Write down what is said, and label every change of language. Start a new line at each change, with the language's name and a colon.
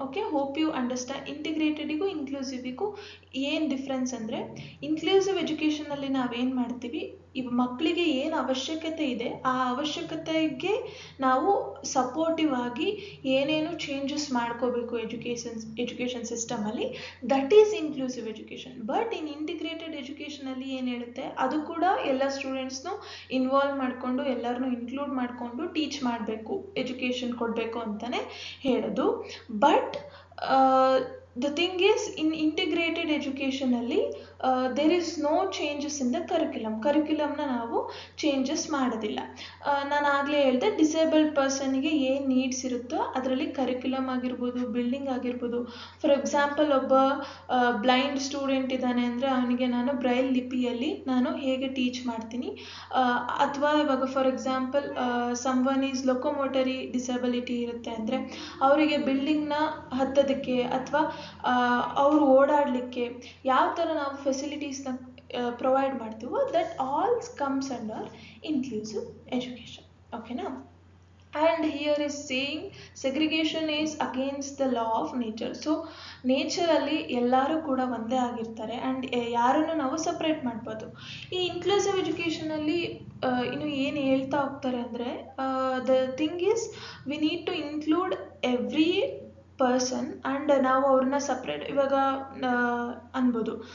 English: Okay, hope you understand.
Kannada: ಇಂಟಿಗ್ರೇಟೆಡಿಗೂ ಇನ್ಕ್ಲೂಸಿವಿಗೂ ಏನು difference ಅಂದರೆ, inclusive ಎಜುಕೇಷನಲ್ಲಿ ನಾವೇನು ಮಾಡ್ತೀವಿ, ಇವು ಮಕ್ಕಳಿಗೆ ಏನು ಅವಶ್ಯಕತೆ ಇದೆ ಆ ಅವಶ್ಯಕತೆಗೆ ನಾವು ಸಪೋರ್ಟಿವ್ ಆಗಿ ಏನೇನು ಚೇಂಜಸ್ ಮಾಡ್ಕೋಬೇಕು education ಸಿಸ್ಟಮಲ್ಲಿ,
English: That is inclusive education.
Kannada: But in integrated ಎಜುಕೇಷನಲ್ಲಿ ಏನು ಹೇಳುತ್ತೆ, ಅದು ಕೂಡ ಎಲ್ಲ ಸ್ಟೂಡೆಂಟ್ಸ್ನು ಇನ್ವಾಲ್ವ್ ಮಾಡಿಕೊಂಡು ಎಲ್ಲರನ್ನೂ ಇನ್ಕ್ಲೂಡ್ ಮಾಡಿಕೊಂಡು ಟೀಚ್ ಮಾಡಬೇಕು, ಎಜುಕೇಷನ್ ಕೊಡಬೇಕು ಅಂತಲೇ ಹೇಳೋದು. But
English: the thing is, in integrated education ಅಲ್ಲಿ there is no changes in the
Kannada: ಕರಿಕ್ಯುಲಮ್ನ ನಾವು ಚೇಂಜಸ್ ಮಾಡೋದಿಲ್ಲ. ನಾನು ಆಗಲೇ ಹೇಳಿದೆ, ಡಿಸೇಬಲ್ಡ್ ಪರ್ಸನ್ಗೆ ಏನು ನೀಡ್ಸ್ ಇರುತ್ತೋ ಅದರಲ್ಲಿ ಕರಿಕ್ಯುಲಮ್ ಆಗಿರ್ಬೋದು, ಬಿಲ್ಡಿಂಗ್ ಆಗಿರ್ಬೋದು. ಫಾರ್ ಎಕ್ಸಾಂಪಲ್, ಒಬ್ಬ ಬ್ಲೈಂಡ್ ಸ್ಟೂಡೆಂಟ್ ಇದ್ದಾನೆ ಅಂದರೆ ಅವನಿಗೆ ನಾನು ಬ್ರೈಲ್ ಲಿಪಿಯಲ್ಲಿ ನಾನು ಹೇಗೆ ಟೀಚ್ ಮಾಡ್ತೀನಿ. ಅಥವಾ ಇವಾಗ for example
English: someone is locomotory disability
Kannada: ಇರುತ್ತೆ ಅಂದರೆ ಅವರಿಗೆ ಬಿಲ್ಡಿಂಗ್ನ ಹತ್ತೋದಕ್ಕೆ ಅಥವಾ ಅವರು ಓಡಾಡಲಿಕ್ಕೆ ಯಾವ ಥರ ನಾವು ಫೆಸಿಲಿಟೀಸ್ನ ಪ್ರೊವೈಡ್ ಮಾಡ್ತೀವೋ,
English: That all comes under inclusive education.
Kannada: ಓಕೆನಾ?
English: And here is saying segregation is against the law of nature.
Kannada: So ನೇಚರಲ್ಲಿ ಎಲ್ಲರೂ ಕೂಡ ಒಂದೇ ಆಗಿರ್ತಾರೆ ಆ್ಯಂಡ್ ಯಾರನ್ನು ನಾವು ಸಪ್ರೇಟ್ ಮಾಡ್ಬೋದು. ಈ ಇನ್ಕ್ಲೂಸಿವ್ ಎಜುಕೇಷನಲ್ಲಿ ಇನ್ನು ಏನು ಹೇಳ್ತಾ ಹೋಗ್ತಾರೆ ಅಂದರೆ,
English: the thing is we need to include every person
Kannada: and ನಾವು ಅವ್ರನ್ನ ಸಪ್ರೇಟ್ ಇವಾಗ ಅನ್ಬೋದು.